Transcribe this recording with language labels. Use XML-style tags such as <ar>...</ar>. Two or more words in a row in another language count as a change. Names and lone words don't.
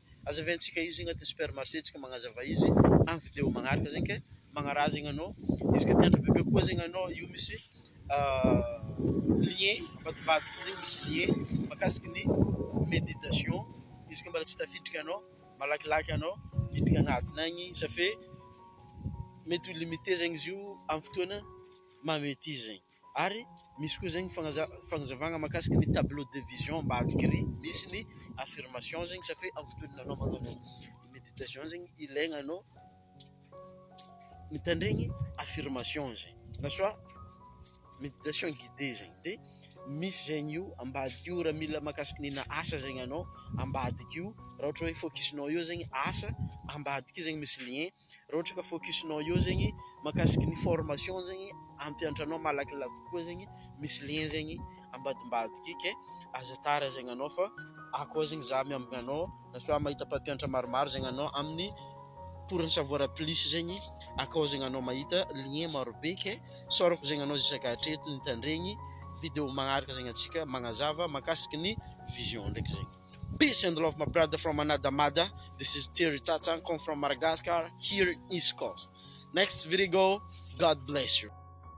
<mg>Hazavaintsika izy agnatin'ny supermarché tsika magnazava izy amin'ny vidéo magnaraka zegny ke magnaraha zegny anao izy ka tiandra bebe koa zegny anao io misy lien ambadibadiky zegny misy lien mahakasiky ny méditation izy ka mbola tsy tafiditra anao malakilaky anao miditra agnatiny agny satria mety ho limité zegny izy io amin'ny fotoana mamety izy zegny. Ary misy koa zegny fagnazavagna mahakasiky ny</mg> <fr>tableau de vision</fr> <mg>ambadiky ry misy ny affirmation zegny satria amin'ny fotoana anao magnano méditation zegny ilaigna anao mitandregny affirmation zegny na</mg> <fr>soit méditation</fr> <mg>guidée zegny de misy zegny io ambadiky io raha mila mahakasiky nina asa zegny anao ambadiky io raha ohatra hoe focusinao io zegny asa ambadiky io zegny misy lien raha ohatra ka focusinao io zegny mahakasiky ny formation zegny ampianatranao malakilaky kokoa zegny misy lien zegny ambadimbadiky ke aza tara zegny anao fa akao zegny za miambigna anao na soit mahita mpampianatra maromaro zegny anao amin'ny</mg> <fr>pour en savoir plus</fr> <mg>zegny akao zegny anao mahita lien marobe ke sorako zegny anao isaka hatreto nitandregny vidéo magnaraka zegny atsika magnazava mahakasiky ny vision ndraiky zegny.</mg> <en>Peace and love, my brother from another mother. This is Terry Tatsan, come from Madagascar, here in East Coast. Next video, God bless you.</en>